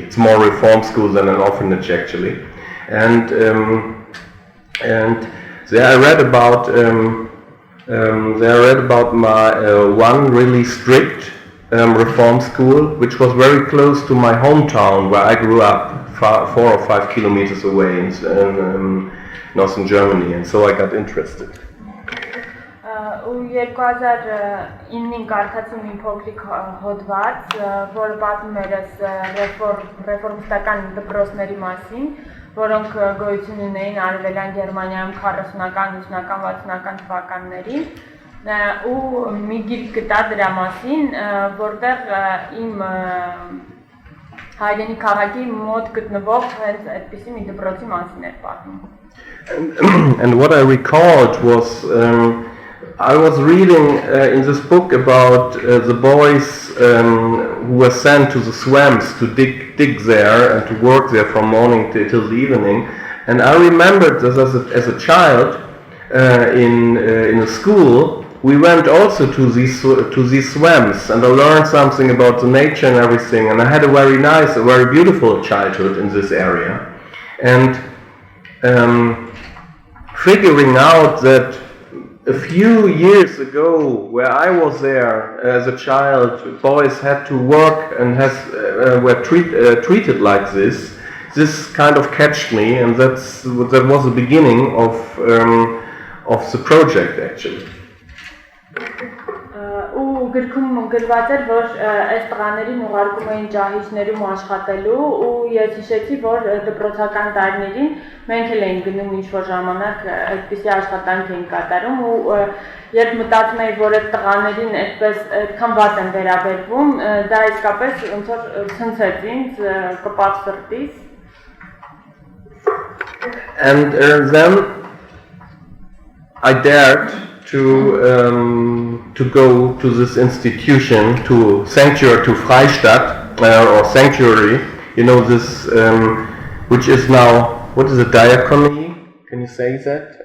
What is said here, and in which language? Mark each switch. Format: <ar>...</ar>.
<en>It's more reform school than an orphanage actually. And there I read about my one really strict reform school, which was very close to my hometown where I grew up, 4 or 5 kilometers away in northern Germany, and so I got interested.</en> <hy>Ու 2009-ին կարգացի մի փոքրիկ հոդված, որը պատմում էր ռեֆորմիստական դպրոցների մասին, որոնք գոյություն ունեին Արևելյան Գերմանիայում 40-ական, 50-ական, 60-ական թվականներին, ու մի գիրք գտա դրա մասին, որտեղ իմ հայրենի քաղաքի մոտ գտնվող հենց այդպիսի մի դպրոցի մասին էր պատմում։</hy> <en>And what I recalled was I was reading in this book about the boys who were sent to the swamps to dig there and to work there from morning till the evening, and I remembered that as a child in a school we went also to these swamps, and I learned something about the nature and everything, and I had a very beautiful childhood in this area, and figuring out that a few years ago, where I was there as a child, boys had to work and were treated like this. This kind of catched me, and that was the beginning of the project actually.</en> <hy>Ու գրքում գրված էր, որ այս տղաներին ուղարկում էին ջահիջներում աշխատելու ու ես հիշեցի, որ դպրոցական տարիներին մենք էլ էինք գնում ինչ-որ ժամանակ այդպիսի աշխատանք էինք կատարում ու երբ մտածում էի, որ այդ տղաներին այդքան վատ են վերաբերվում, դա իսկապես ոնց որ ցնցեց ինձ, կպավ սրտից.</hy> <en>And then I dared to go to this institution, to Freistadt, or sanctuary, this, which is now, what is a diacony? Can you say that?</en>